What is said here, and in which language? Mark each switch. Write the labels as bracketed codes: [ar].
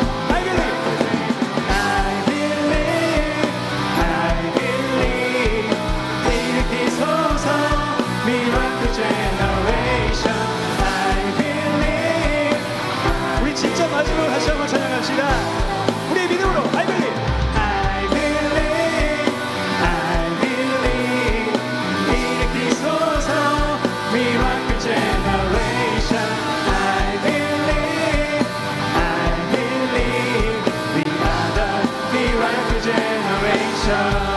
[en] I believe, I believe, I believe, [ko] 일으키소서 [en] miracle generation. I believe. [ko] 우리 진짜 마지막으로 다시 한번 찬양합시다. 우리의 믿음으로 [en] I believe, I believe, I believe, [ko] 일으키소서 [en] miracle generation. I believe, I believe, we are the miracle generation.